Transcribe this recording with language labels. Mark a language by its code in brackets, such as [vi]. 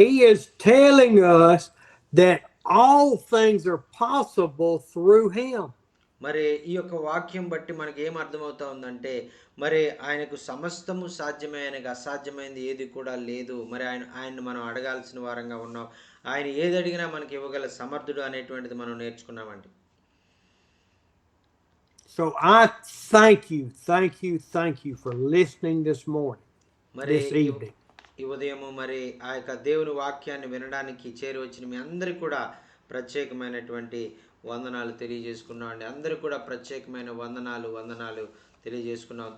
[te] He is telling us that all things are possible through him. మరి ఈ యొక్క వాక్యం బట్టి మనకి ఏం అర్థమవుతా ఉందంటే, మరి ఆయనకు సమస్తము సాధ్యమే, ఆయనకు అసాధ్యమైనది ఏది కూడా లేదు. మరి ఆయన్ని మనం అడగాల్సిన వారంగా ఉన్నాం. ఆయన ఏది అడిగినా మనకి ఇవ్వగల సమర్థుడు అనేటువంటిది మనం నేర్చుకున్నామండి. [en] So I thank you for listening this morning, this evening. [te] ఈ ఉదయము మరి ఆ యొక్క దేవుని వాక్యాన్ని వినడానికి చేరి వచ్చిన మీ అందరికీ కూడా ప్రత్యేకమైనటువంటి వందనాలు తెలియజేసుకున్నామండి. అందరూ కూడా ప్రత్యేకమైన వందనాలు తెలియజేసుకున్నాం.